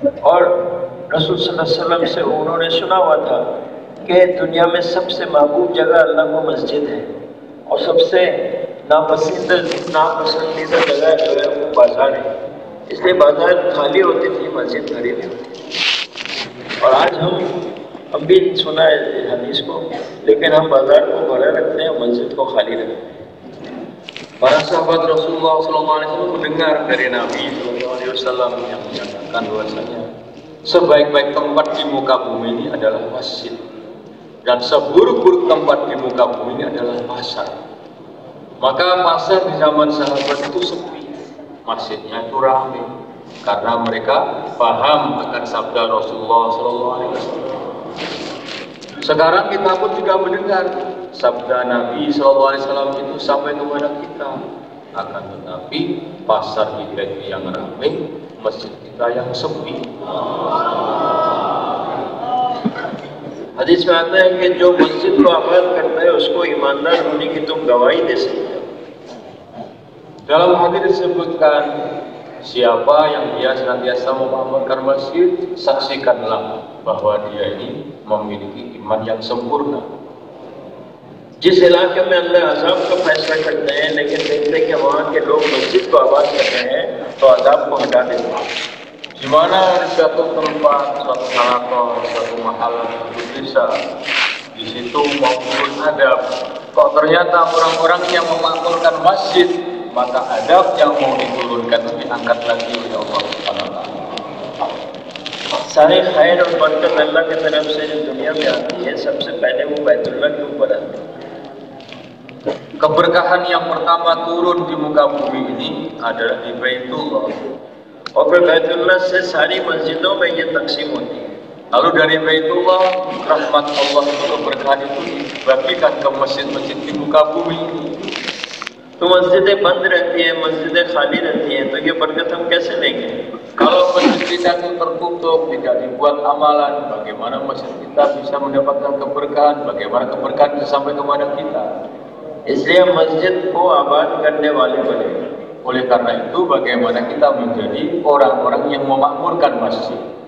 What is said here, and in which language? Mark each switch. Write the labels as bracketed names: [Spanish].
[Hindi] और रसूल सल्लल्लाहु अलैहि वसल्लम से उन्होंने सुना हुआ था कि दुनिया में सबसे महबूब जगह अल्लाह को मस्जिद है और सबसे नापसंदीदा जगह जो है वो बाजार है. इसलिए बाजार खाली होती थी, मस्जिद भरी हुई होती थी. और आज हम भी सुना है हदीस को, लेकिन हम बाजार को भरा रखते हैं, मस्जिद को खाली रखते हैं. [Indonesian] Para sahabat Rasulullah SAW mendengar dari Nabi SAW yang menyatakan bahwasanya sebaik-baik tempat di muka bumi ini adalah masjid, dan seburuk-buruk tempat di muka bumi ini adalah pasar. Maka pasar di zaman sahabat itu sepi, masjidnya itu ramai, karena mereka paham akan sabda Rasulullah SAW. Sekarang kita pun juga mendengar sabda Nabi SAW itu sampai kepada kita. Akan tetapi pasar kita itu yang ramai, masjid kita yang sepi. [Hindi] हदीस में आता है कि जो मस्जिद को आबाद करता है उसको ईमानदार होने की तुम गवाही दे सकते हो. [Indonesian] Dalam hadis disebutkan, siapa yang dia senantiasa memakmurkan masjid, saksikanlah bahwa dia ini memiliki iman yang sempurna. [Hindi] जिस इलाके में अल्लाह अजाब का फैसला करते हैं, लेकिन देखते हैं कि वहाँ के लोग मस्जिद को आबाद कर रहे हैं, तो अजाब को हटा देते हैं. [Indonesian] Di mana di suatu tempat, suatu halaqah, suatu mahal, suatu desa, di situ mau turun adab. Kok ternyata orang-orang yang memakmurkan masjid, maka adab yang mau diturunkan itu diangkat lagi oleh Allah Subhanahu wa taala. [Hindi] सारे खैर और बरकत अल्लाह की तरफ से जो दुनिया में आती है, सबसे पहले वो बैतुल्लाह के ऊपर आती है. [Indonesian] Keberkahan yang pertama turun di muka bumi ini adalah di Baitullah. [Hindi] और फिर बैतुल्लाह से सारी मस्जिदों में ये तकसीम होती है. [Indonesian] Lalu dari Baitullah, rahmat Allah itu keberkahan itu dibagikan ke masjid-masjid di muka bumi. [Hindi] तो मस्जिदें बंद रहती हैं, मस्जिदें खाली रहती हैं, तो ये बरकत हम कैसे लेंगे? [Indonesian] Kalau masjid kita itu tertutup, tidak dibuat amalan, bagaimana masjid kita bisa mendapatkan keberkahan? Bagaimana keberkahan bisa sampai kepada kita? [Hindi] इसलिए हम मस्जिद को आबाद करने वाले बने. [Indonesian] Oleh karena itu, bagaimana kita menjadi orang-orang yang memakmurkan masjid?